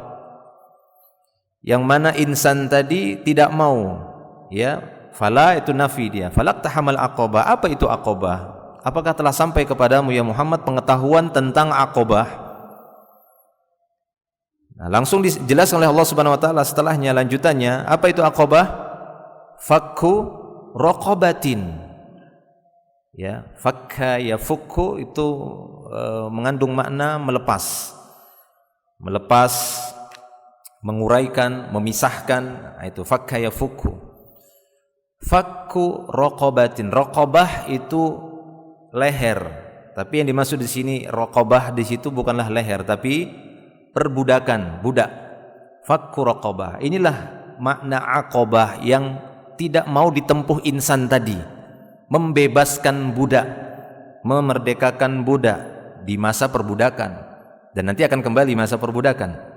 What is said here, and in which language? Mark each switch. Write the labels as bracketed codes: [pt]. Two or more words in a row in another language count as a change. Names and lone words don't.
[id] Yang mana insan tadi tidak mau. Ya, fala itu nafi dia. [ar] فلا اقتحم العقبة. [id] Apa itu aqabah? Apakah telah sampai kepadamu ya Muhammad pengetahuan tentang aqabah? Nah, langsung dijelaskan oleh [ar] الله سبحانه وتعالى [id] setelahnya lanjutannya, apa itu aqabah? [ar] فك رقبة. [id] Ya, [ar] فك يفك [id] itu mengandung makna melepas. Melepas, menguraikan, memisahkan, itu [ar] فك يفك. فك رقبة. [id] Raqabah itu leher, tapi yang dimaksud di sini raqabah di situ bukanlah leher, tapi perbudakan, budak. [ar] فك رقبة. [id] Inilah makna aqabah yang tidak mau ditempuh insan tadi. Membebaskan budak, memerdekakan budak di masa perbudakan, dan nanti akan kembali masa perbudakan.